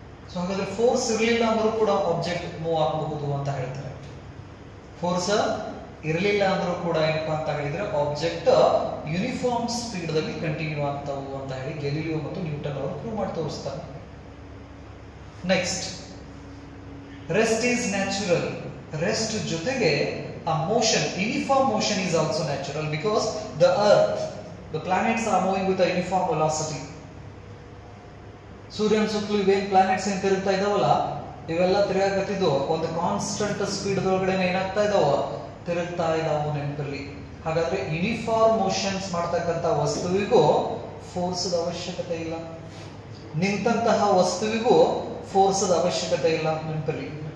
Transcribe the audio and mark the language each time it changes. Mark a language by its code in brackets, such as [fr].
[kn] So ಹಾಗಾದ್ರೆ force ಇರಲಿಲ್ಲ ಅಂದ್ರೂ ಕೂಡ ಆಬ್ಜೆಕ್ಟ್ ಮೂವ್ ಆಗಬಹುದು ಅಂತ ಹೇಳ್ತಾರೆ. ಫೋರ್ಸ್ ಇರಲಿಲ್ಲ ಅಂದ್ರೂ ಕೂಡ ಏನಪ್ಪಾ ಅಂತ ಹೇಳಿದ್ರೆ ಆಬ್ಜೆಕ್ಟ್ ಯೂನಿಫಾರ್ಮ್ ಸ್ಪೀಡ್ ದಲ್ಲಿ ಕಂಟಿನ್ಯೂ ಆಗ್ತಾವು ಅಂತ ಹೇಳಿ ಗೆಲಿಲಿಯೋ ಮತ್ತು ನ್ಯೂಟನ್ ಅವರು ಪ್ರೂವ್ ಮಾಡಿ ತೋರಿಸ್ತಾರೆ. Next rest is natural. Rest ಜೊತೆಗೆ [en] a motion, uniform motion is also natural because the earth, the planets are moving with a uniform velocity. [kn] ಸೂರ್ಯನ ಸುತ್ತಲೂ ಇವೇನ್ ಪ್ಲಾನೆಟ್ಸ್ ಏನ್ ತಿರುಗ್ತಾ ಇದಾವಲ್ಲ, ಇವೆಲ್ಲ ತಿರುಗಾಕತ್ತಿದ್ದು ಒಂದು ಕಾನ್ಸ್ಟಂಟ್ ಸ್ಪೀಡ್ ಒಳಗಡೆ ಏನಾಗ್ತಾ ಇದಾವ, ತಿರುಗ್ತಾ ಇದಾವ ನೆನಪಲ್ಲಿ. ಹಾಗಾದ್ರೆ ಯೂನಿಫಾರ್ಮ್ ಮೋಷನ್ಸ್ ಮಾಡ್ತಕ್ಕಂಥ ವಸ್ತುವಿಗೂ ಫೋರ್ಸ್ದ ಅವಶ್ಯಕತೆ ಇಲ್ಲ, ನಿಂತಹ ವಸ್ತುವಿಗೂ ಫೋರ್ಸ್ದ ಅವಶ್ಯಕತೆ ಇಲ್ಲ ನೆನಪಲ್ಲಿ.